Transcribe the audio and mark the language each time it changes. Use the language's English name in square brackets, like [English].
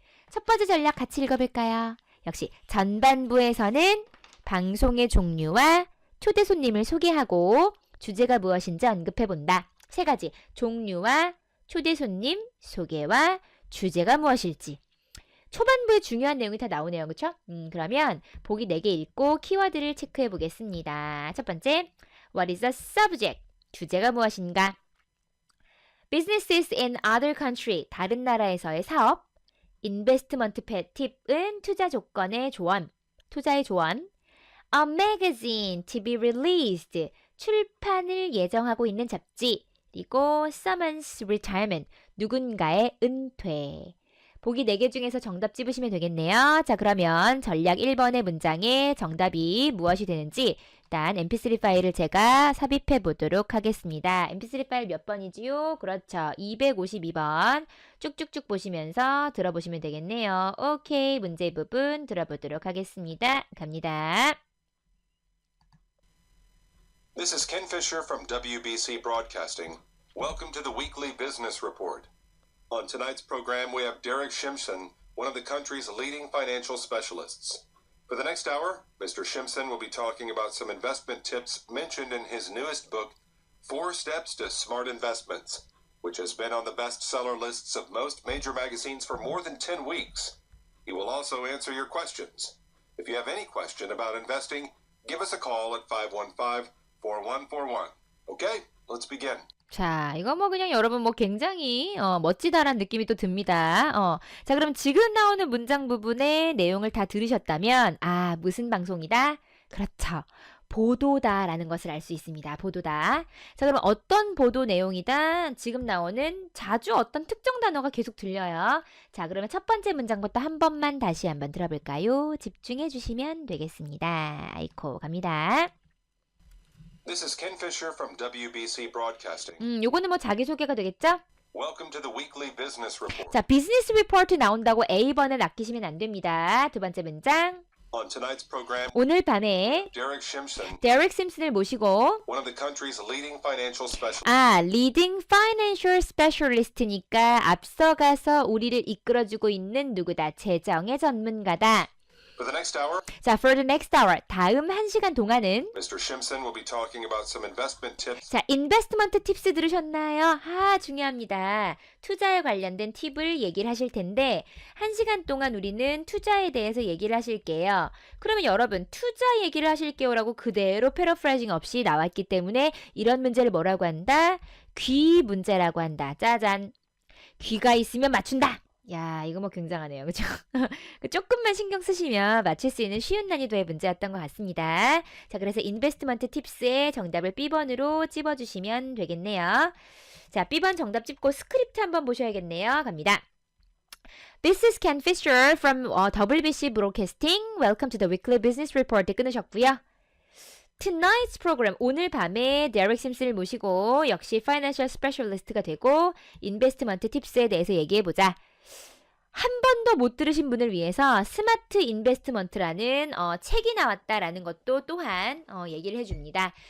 [Korean] 첫 번째 전략 같이 읽어볼까요? 역시 전반부에서는 방송의 종류와 초대 손님을 소개하고 주제가 무엇인지 언급해본다. 3가지, 종류와 초대 손님, 소개와 주제가 무엇일지. 초반부에 중요한 내용이 다 나오네요. 그렇죠? 그러면 보기 4개 읽고 키워드를 체크해 보겠습니다. 첫 번째, [English] What is the subject? [Korean] 주제가 무엇인가? [English] Businesses in other country, [Korean] 다른 나라에서의 사업. Investment 팁은 투자 조건의 조언, 투자의 조언. [English] A magazine to be released, [Korean] 출판을 예정하고 있는 잡지. 그리고 [English] someone's retirement, [Korean] 누군가의 은퇴. 보기 4개 중에서 정답 집으시면 되겠네요. 자, 그러면 전략 1번의 문장에 정답이 무엇이 되는지 일단 mp3 파일을 제가 삽입해 보도록 하겠습니다. mp3 파일 몇 번이지요? 그렇죠. 252번. 쭉쭉쭉 보시면서 들어보시면 되겠네요. 오케이, 문제 부분 들어보도록 하겠습니다. 갑니다. [English] This is Ken Fisher from WBC Broadcasting. Welcome to the Weekly Business Report. On tonight's program, we have Derek Shimson, one of the country's leading financial specialists. For the next hour, Mr. Shimson will be talking about some investment tips mentioned in his newest book, Four Steps to Smart Investments, which has been on the bestseller lists of most major magazines for more than 10 weeks. He will also answer your questions. If you have any question about investing, give us a call at 515-4141. Okay, let's begin. [Korean] 자, 이거 뭐 그냥 여러분 뭐 굉장히 멋지다라는 느낌이 또 듭니다. 자, 그럼 지금 나오는 문장 부분의 내용을 다 들으셨다면 무슨 방송이다? 그렇죠. 보도다라는 것을 알 수 있습니다. 보도다. 자, 그럼 어떤 보도 내용이다? 지금 나오는 자주 어떤 특정 단어가 계속 들려요. 자, 그러면 첫 번째 문장부터 한 번만 다시 한번 들어볼까요? 집중해 주시면 되겠습니다. 아이코 갑니다. [English] This is Ken Fisher from WBC Broadcasting. [Korean] 요거는 뭐 자기소개가 되겠죠? [English] Welcome to the weekly business report. [Korean] 자, 비즈니스 리포트 나온다고 A번을 아끼시면 안 됩니다. 두 번째 문장. [English] On tonight's program, [Korean] 오늘 밤에 [English] Derek Shimson, [Korean] 데렉 심슨을 모시고 [English] one of the country's leading financial specialists, [Korean] 리딩 파이낸셜 스페셜리스트니까 앞서가서 우리를 이끌어주고 있는 누구다? 재정의 전문가다. [English] for the next hour, [Korean] 자, [English] for the next hour. [Korean] 다음 1시간 동안은 [English] Mr. Shimson will be talking about some investment tips. [Korean] 자, 인베스트먼트 팁스 들으셨나요? 중요합니다. 투자에 관련된 팁을 얘기를 하실 텐데 1시간 동안 우리는 투자에 대해서 얘기를 하실게요. 그러면 여러분 투자 얘기를 하실게요라고 그대로 패러프라이징 없이 나왔기 때문에 이런 문제를 뭐라고 한다? 귀 문제라고 한다. 짜잔. 귀가 있으면 맞춘다. 야, 이거 뭐 굉장하네요. 그죠? 조금만 신경 쓰시면 맞출 수 있는 쉬운 난이도의 문제였던 것 같습니다. 자, 그래서 인베스트먼트 팁스의 정답을 B번으로 찝어주시면 되겠네요. 자, B번 정답 찝고 스크립트 한번 보셔야겠네요. 갑니다. [English] This is Ken Fisher from WBC Broadcasting. Welcome to the Weekly Business Report. [Korean] 끊으셨고요. [English] Tonight's program, [Korean] 오늘 밤에 데렉 심슨을 모시고 역시 Financial Specialist가 되고 인베스트먼트 팁스에 대해서 얘기해보자. 한 번도 못 들으신 분을 위해서 스마트 인베스트먼트라는 책이 나왔다라는 것도 또한 얘기를 해줍니다.